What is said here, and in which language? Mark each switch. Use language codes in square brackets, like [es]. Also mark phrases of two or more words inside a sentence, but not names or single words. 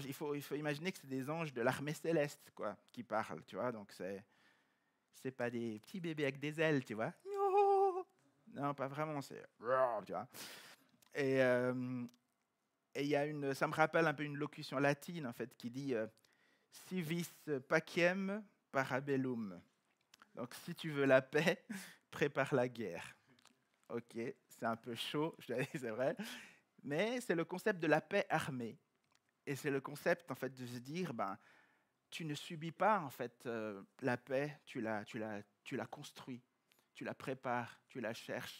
[fr] Il faut imaginer que c'est des anges de l'armée céleste, quoi, qui parlent, tu vois. Donc c'est pas des petits bébés avec des ailes, tu vois. Non, pas vraiment. C'est tu vois. Et y a ça me rappelle un peu une locution latine en fait qui dit [la] si vis pacem parabellum. [fr] Donc si tu veux la paix, prépare la guerre. Ok, c'est un peu chaud, c'est vrai, mais c'est le concept de la paix armée. Et c'est le concept en fait de se dire tu ne subis pas en fait la paix, tu la construis, tu la prépares, tu la cherches.